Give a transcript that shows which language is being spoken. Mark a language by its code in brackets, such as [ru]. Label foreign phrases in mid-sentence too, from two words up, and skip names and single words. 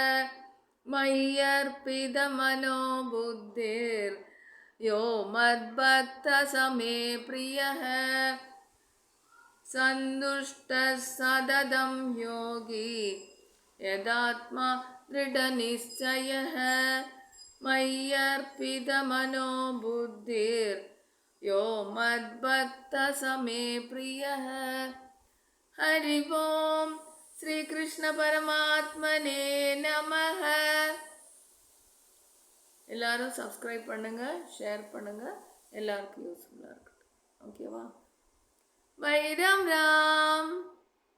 [sa] मय्यर्पितमनो बुद्धिर्यो मद्भक्तः स मे प्रियः सन्तुष्टः सततं योगी यदात्मा दृढनिश्चयः मय्यर्पितमनो बुद्धिर्यो मद्भक्तः स मे प्रियः हरि ओम श्री कृष्ण परमात्मने नमः [ta] எல்லாரும் சப்ஸ்கிரைப் பண்ணுங்க ஷேர் பண்ணுங்க எல்லாருக்கும் யூஸ்ஃபுல்லா இருக்கட்டும் ஓகேவா பை ராம் ராம்